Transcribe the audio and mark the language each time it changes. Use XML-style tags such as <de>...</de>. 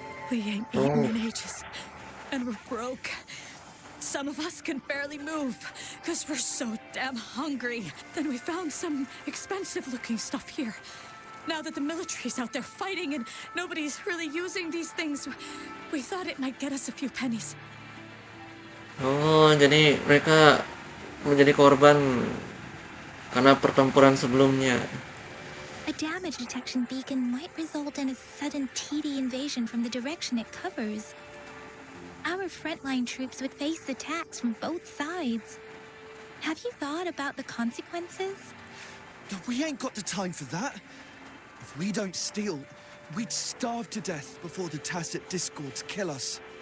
<en>We ain't eaten in ages, and we're broke. Some of us can barely move, because we're so damn hungry. Then we found some expensive-looking stuff here. Now that the military's out there fighting and nobody's really using these things, we thought it might get us a few pennies.</en> <id>Oh, jadi mereka menjadi korban karena pertempuran sebelumnya.</id> <en>A damage detection beacon might result in a sudden TD invasion from the direction it covers. Our frontline troops would face attacks from both sides. Have you thought about the consequences? We ain't got the time for that. If we don't steal, we'd starve to death before the tacit discords kill us.</en>